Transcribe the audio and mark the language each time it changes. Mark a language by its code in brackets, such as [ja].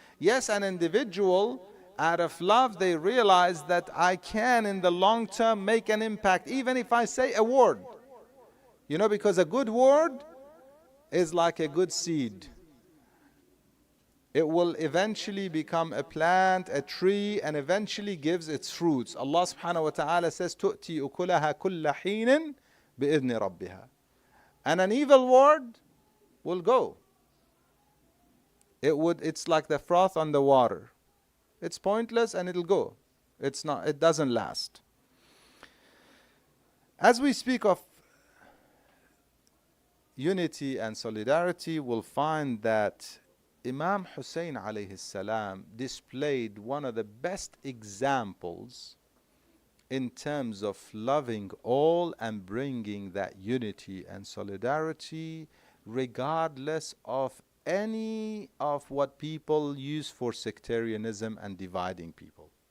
[en] Yes, an individual, out of love, they realize that I can, in the long term, make an impact, even if I say a word. You know, because a good word is like a good seed. It will eventually become a plant, a tree, and eventually gives its fruits. [ar] Allah subhanahu wa ta'ala says, تُؤْتِي أُكُلَهَا كُلَّ حِينٍ بِإِذْنِ رَبِّهَا. [en] And an evil word will go. It's like the froth on the water. It's pointless and it'll go. It doesn't last. As we speak of unity and solidarity, we'll find that Imam Hussein alayhi salam displayed one of the best examples in terms of loving all and bringing that unity and solidarity regardless of any of what people use for sectarianism and dividing people.